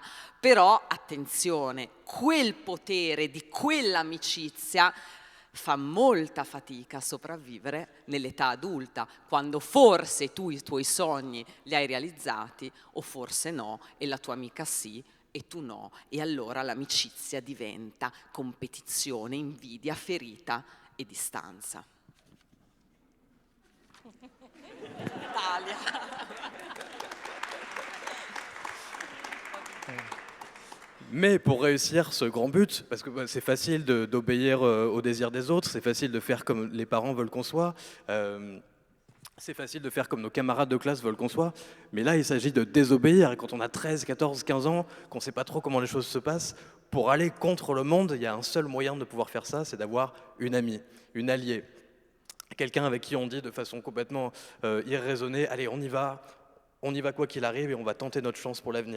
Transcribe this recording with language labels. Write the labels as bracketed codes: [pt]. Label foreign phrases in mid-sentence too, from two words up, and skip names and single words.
[it] Però attenzione, quel potere di quell'amicizia fa molta fatica a sopravvivere nell'età adulta, quando forse tu i tuoi sogni li hai realizzati o forse no, e la tua amica sì e tu no, e allora l'amicizia diventa competizione, invidia, ferita e distanza. Italia. [fr] Mais pour réussir ce grand but, parce que c'est facile d'obéir aux désirs des autres, c'est facile de faire comme les parents veulent qu'on soit, c'est facile de faire comme nos camarades de classe veulent qu'on soit, mais là il s'agit de désobéir, et quand on a 13, 14, 15 ans, qu'on ne sait pas trop comment les choses se passent, pour aller contre le monde, il y a un seul moyen de pouvoir faire ça, c'est d'avoir une amie, une alliée, quelqu'un avec qui on dit de façon complètement irraisonnée, allez on y va quoi qu'il arrive et on va tenter notre chance pour l'avenir.